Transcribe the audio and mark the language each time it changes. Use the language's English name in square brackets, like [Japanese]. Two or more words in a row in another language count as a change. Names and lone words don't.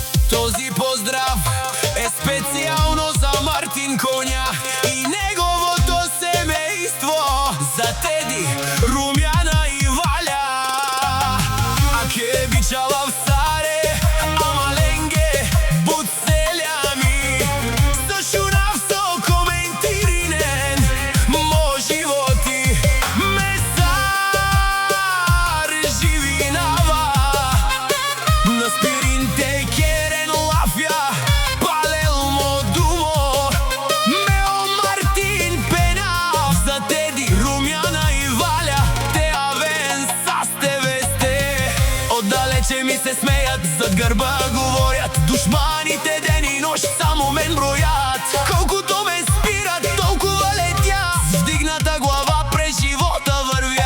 [Bulgarian] Този поздрав е специално за Мартин Коня и неговото семейство, за Теди, Румяна и Валя. [Romany] А ке бичала в Саре, ама ленге, буд селями, също навсо коментиринен, мо животи, месар живинава, на спиринте керен лафя, палел мо думо, мео Мартин пенав, [Bulgarian] за Теди, Румяна и Валя, [Romany] те авен састе весте. [Bulgarian] Отдалече ми се смеят, зад гърба говорят, душманите ден и нощ само мен броят. Колкото ме спират, толкова летя, с вдигната глава през живота вървя.